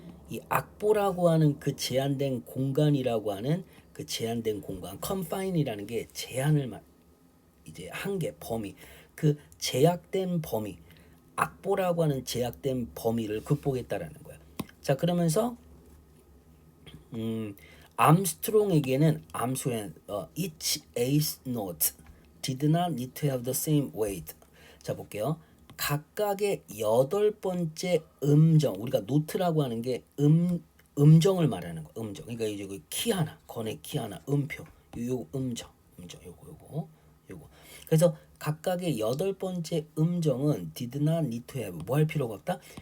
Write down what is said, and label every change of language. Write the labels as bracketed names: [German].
[Korean] 이 악보라고 하는 그 제한된 공간이라고 하는 그 제한된 공간 confine이라는 게 제한을 이제 한계 범위 그 제약된 범위, 악보라고 하는 제약된 범위를 극복했다라는 거예요. 자, 그러면서 암스트롱에게는 암수엔 [English] each eighth note did not need to have the same weight. [Korean] 자, 볼게요. 각각의 여덟 번째 음정, 우리가 노트라고 하는 게 음정을 말하는 거. 음정. 그러니까 이제 그 키 하나, 건의 키 하나, 음표. 요 음정, 요거. 그래서 각각의 여덟 번째 음정은 [English] did not need to have [Korean] 뭐 할 필요가 없다.